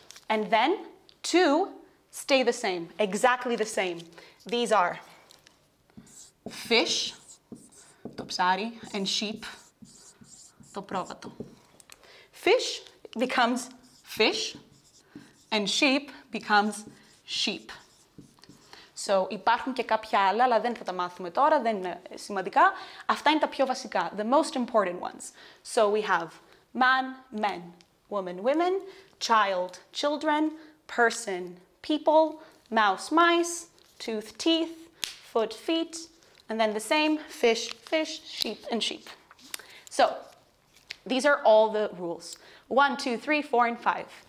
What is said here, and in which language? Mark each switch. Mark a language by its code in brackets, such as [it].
[en] And then 2 stay the same, exactly the same. These are fish, το ψάρι, and sheep, το πρόβατο. Fish becomes fish, and sheep becomes sheep. [el] So, υπάρχουν και κάποια άλλα, αλλά δεν θα τα μάθουμε τώρα, δεν είναι σημαντικά. Αυτά είναι τα πιο βασικά, [en] the most important ones. So, we have man, men, woman, women, child, children, person, people, mouse, mice, tooth, teeth, foot, feet, and then the same, fish, fish, sheep, and sheep. So, these are all the rules. 1, 2, 3, 4, and 5.